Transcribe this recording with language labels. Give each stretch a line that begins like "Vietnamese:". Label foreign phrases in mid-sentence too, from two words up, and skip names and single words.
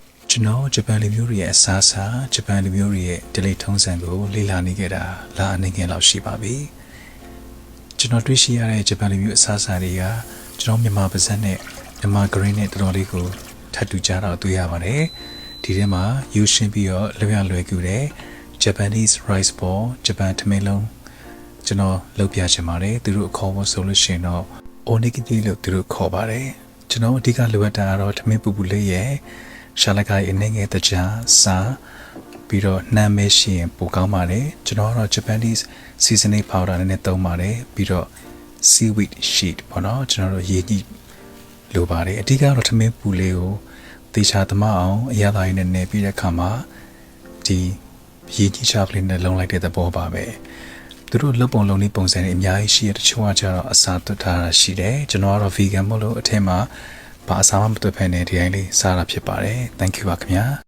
Burmese: ကျွန်တော်ဂျပန်လူမျိုးတွေရဲ့အစားအစာဂျပန်လူမျိုးတွေရဲ့ဒလိထုံးစံကိုလေ့လာနေခဲ့တာလအနေငယ်လောက်ရှိပါပြီကျွန်တော်တွေ့ရှိရတဲ့ဂျပန်လူမျိုးအစားအစာတွေကကျွန်တော်မြန်မာပါဇက်နဲ့မြန်မာဂရင်းနဲ့ တော်တော်လေးကိုထပ်တူကြတော့တွေ့ရပါတယ်ဒီထဲမှာယူရှင်းပြီးတော့လွယ်ကူတဲ့
English: Japanese rice ball
Burmese: ဂျပန်ထမင်းလုံးကျွန်တော်လုပ်ပြချင်ပါတယ်သူတို့အခေါ် ဖို့ဆိုလို့ရှိရင်တော့ onigiri လို့သူတို့ခေါ်ပါတယ်ကျွန်တော်အဓိကလိုအပ်တာကတော့ထမင်းပူပူလေးရဲ့ရှာလကိုင်အနေငယ်တကြားစာပြီးတော့ နာမည်ရှိရင်ပိုကောင်းပါတယ်ကျွန်တော်ကတော့
English: Japanese seasoning powder
Burmese: နဲ့သုံးပါတယ်ပြီးတော့
English: seaweed sheet
Burmese: ပေါ့နော်ကျွန်တော်တို့ရေကြီးလိုပါတယ်အဓိကတော့ထမင်းပူလေးကိုသေချာသမားအောင်အရသာရည်နဲ့နေပြီးတဲ့အခါမှာဒီရေကြီးချကလေးနဲ့လုံလိုက်တဲ့သဘောပါပဲသူတို့လုပ်ပုံလုံးလေးပုံစံတွေအများကြီးရှိရတချို့ကကျတော့အစာသွတ်ထားတာရှိတယ်ကျွန်တော်ကတော့ vegan မို့လို့အထက်မှာဘာအစာမှမသွတ်ဖက်နဲ့ဒီတိုင်းလေးစားတာဖြစ်ပါတယ်
English: thank you
Burmese: ပါခင်ဗျာ